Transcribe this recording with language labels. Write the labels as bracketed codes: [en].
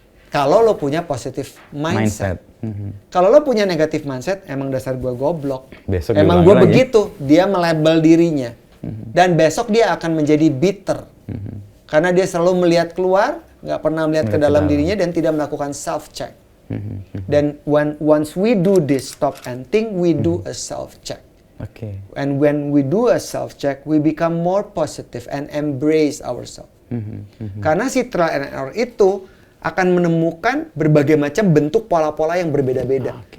[id] Kalau lo punya positive mindset. Kalau lo punya negative mindset, emang dasar gua goblok. Besok emang gua begitu. Dia melabel dirinya. Dan besok dia akan menjadi bitter. Karena dia selalu melihat keluar, nggak pernah melihat ke dalam dirinya dan tidak melakukan self-check. Dan [en] once we do this stop and think, we do a self-check. And when we do a self-check, we become more positive and embrace ourselves. [id] Karena si trial and error itu akan menemukan berbagai macam bentuk pola-pola yang berbeda-beda.